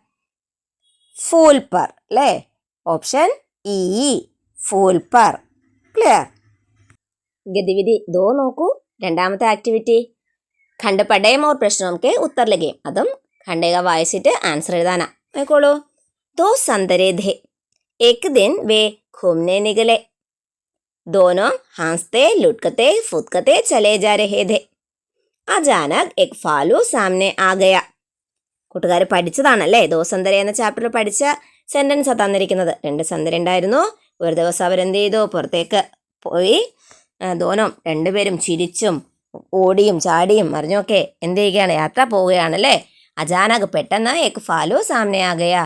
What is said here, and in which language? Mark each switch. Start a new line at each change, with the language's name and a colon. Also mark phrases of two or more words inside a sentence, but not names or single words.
Hindi: फूल पर
Malayalam: അല്ലേ? ഓപ്ഷൻ ഇ,
Hindi: फूल पर.
Malayalam: ക്ലിയർ?
Hindi: गतिविधि दो നോക്കൂ.
Malayalam: രണ്ടാമത്തെ ആക്ടിവിറ്റി
Hindi: खंड पढ़ें और प्रश्नों के उत्तर लिखें.
Malayalam: അതും ഖണ്ഡേക വായിച്ചിട്ട് ആൻസർ എഴുതാനാ.
Hindi: നോക്കോളൂ. दो संतरे थे, एक दिन वे घूमने निकले, दोनों हंसते लुढ़कते फुदकते चले जा रहे थे. अचानक एक फालू सामने आ गया.
Malayalam: കൂട്ടുകാർ പഠിച്ചതാണല്ലേ, ദോസന്തര എന്ന ചാപ്റ്ററിൽ പഠിച്ച സെന്റൻസാണ് തന്നിരിക്കുന്നത്. 2 സന്തര ഉണ്ടായിരുന്നു. ഒരു ദിവസം അവരെന്ത് ചെയ്തു? പുറത്തേക്ക് പോയി. ദോനം രണ്ടുപേരും ചിരിച്ചും ഓടിയും ചാടിയും മറിഞ്ഞൊക്കെ എന്ത് ചെയ്യുകയാണ്? യാത്ര പോവുകയാണല്ലേ. അചാനക് പെട്ടെന്ന്
Hindi: एक फालू सामने आ गया.